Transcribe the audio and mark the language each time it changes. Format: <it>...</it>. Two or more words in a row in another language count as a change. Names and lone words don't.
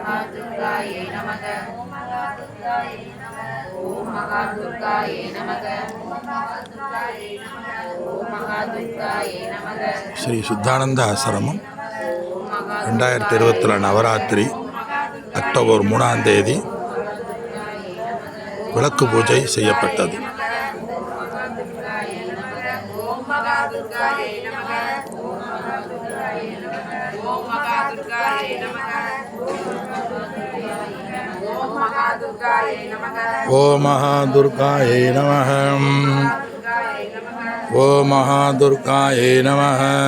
<sa>महादुर्गायै नमः ओम महादुर्गायै नमः ओम महादुर्गायै नमः ओम महादुर्गायै नमः</sa> <ta>ஸ்ரீ சுத்தானந்த ஆசிரமம் 2024 நவராத்திரி அக்டோபர் 3ஆம் தேதி விளக்கு பூஜை செய்யப்பட்டது.</ta> <sa>ॐ महादुर्गायै नमः ॐ महादुर्गायै नमः</sa>